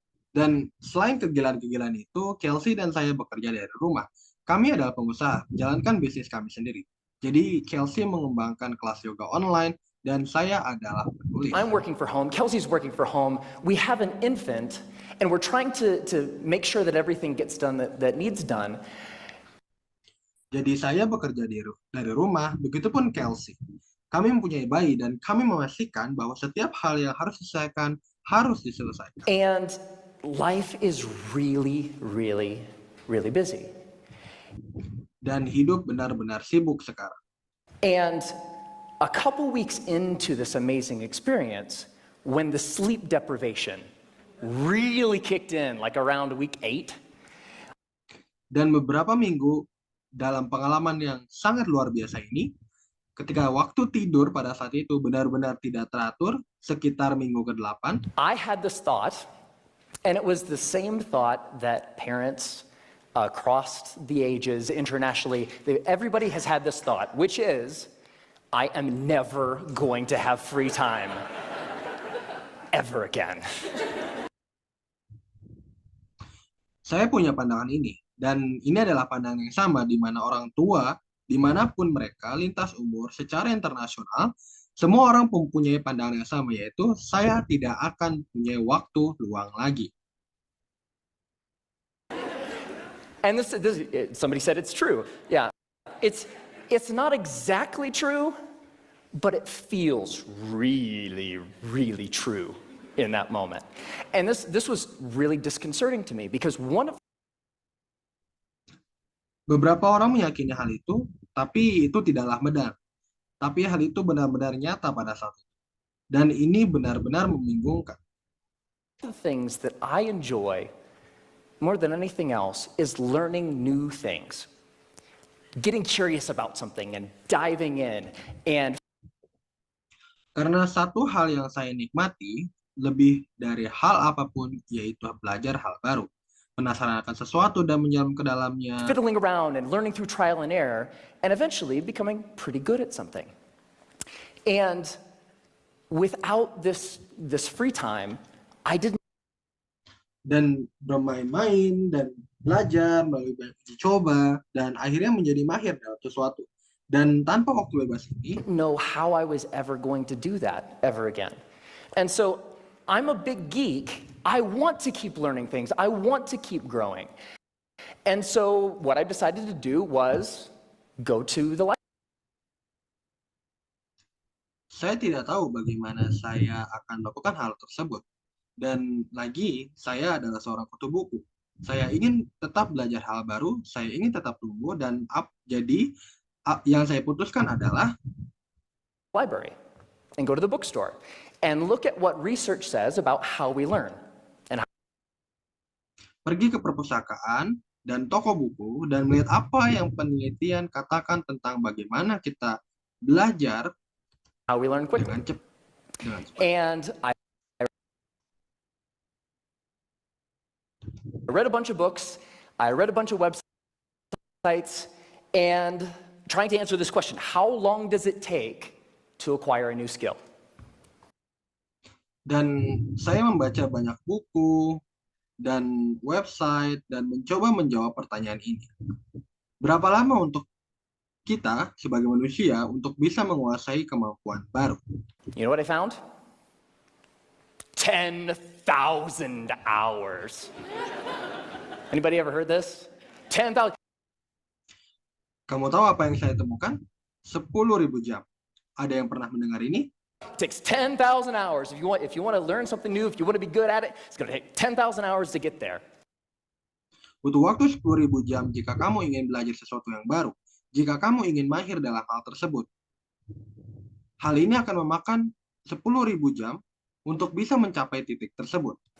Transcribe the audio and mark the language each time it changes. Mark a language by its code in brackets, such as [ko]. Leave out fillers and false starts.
[id] Dan selain kegilaan-kegilaan itu, Kelsey dan saya bekerja dari rumah. Kami adalah pengusaha, menjalankan bisnis kami sendiri. Jadi, Kelsey mengembangkan kelas yoga online, dan saya adalah penulis. [en] I'm working for home, Kelsey's working for home. We have an infant, and we're trying to make sure that everything gets done that needs done. [id] Jadi saya bekerja dari rumah, begitupun Kelsey. Kami mempunyai bayi dan kami memastikan bahwa setiap hal yang harus diselesaikan harus diselesaikan. [en] And life is really, really, really busy. [id] Dan hidup benar-benar sibuk sekarang. [en] And a couple weeks into this amazing experience, when the sleep deprivation really kicked in, like around week 8. [id] Dan beberapa minggu dalam pengalaman yang sangat luar biasa ini, ketika waktu tidur pada saat itu benar-benar tidak teratur, sekitar minggu ke-8, [en] I had this thought, and it was the same thought that parents across the ages internationally, everybody has had this thought, which is, I am never going to have free time ever again. [id] Saya punya pandangan ini, dan ini adalah pandangan yang sama di mana orang tua, dimanapun mereka, lintas umur, secara internasional, semua orang mempunyai pandangan yang sama, yaitu saya tidak akan punya waktu luang lagi. [en] And somebody said it's true. Yeah, it's not exactly true, but it feels really, really true in that moment. And this was really disconcerting to me because [id] beberapa orang meyakini hal itu, tapi itu tidaklah benar. Tapi hal itu benar-benar nyata pada saat itu. Dan ini benar-benar membingungkan. [en] the things that I enjoy more than anything else is learning new things. Getting curious about something and diving in and [id] Karena satu hal yang saya nikmati lebih dari hal apapun yaitu belajar hal baru, penasaran akan sesuatu dan menyelam ke dalamnya, [en] fiddling around and learning through trial and error and eventually becoming pretty good at something. And without this free time, I didn't [id] dan bermain-main dan belajar melalui banyak uji coba dan akhirnya menjadi mahir dalam sesuatu. Dan tanpa waktu bebas ini, [en] know how I was ever going to do that ever again. And so I'm a big geek. I want to keep learning things. I want to keep growing. And so what I decided to do was go to the library. [id] saya tidak tahu bagaimana saya akan melakukan hal tersebut. Dan lagi, saya adalah seorang kutu buku. Saya ingin tetap belajar hal baru, saya ingin tetap tumbuh, dan jadi yang saya putuskan adalah [en] Library and go to the bookstore and look at what research says about how we learn. [id] pergi ke perpustakaan dan toko buku dan melihat apa yang penelitian katakan tentang bagaimana kita belajar [en] How we learn quickly. [id] dengan cepat. [en] And I read a bunch of books, I read a bunch of websites, and trying to answer this question, how long does it take to acquire a new skill? [id] Dan saya membaca banyak buku dan website dan mencoba menjawab pertanyaan ini. Berapa lama untuk kita sebagai manusia untuk bisa menguasai kemampuan baru? [en] You know what I found? 10,000 hours. Anybody ever heard this? 10,000. [id] Kamu tahu apa yang saya temukan? 10.000 jam. Ada yang pernah mendengar ini? [en] It takes 10,000 hours. If you want to learn something new, if you want to be good at it, it's going to take 10,000 hours to get there. [id] Butuh waktu 10.000 jam jika kamu ingin belajar sesuatu yang baru. Jika kamu ingin mahir dalam hal tersebut. Hal ini akan memakan 10.000 jam untuk bisa mencapai titik tersebut.